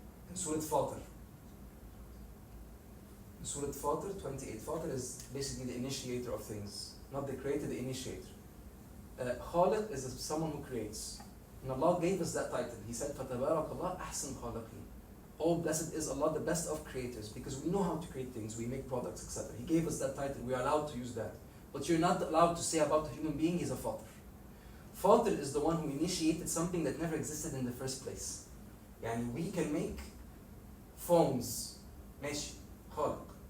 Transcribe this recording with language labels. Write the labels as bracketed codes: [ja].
[en] In Surah Fatir. Surah Fatir 28. Fatir is basically the initiator of things, not the creator, the initiator. Khaliq is someone who creates. And Allah gave us that title. [ar] He said, فَتَبَارَكَ اللَّهُ أَحْسَنُ الْخَالِقِينَ. [en] Oh, blessed is Allah, the best of creators, because we know how to create things, we make products, etc. He gave us that title, we are allowed to use that. But you're not allowed to say about a human being, he's a fatir. Fatir is the one who initiated something that never existed in the first place. Yani we can make phones, ماشي, خالق.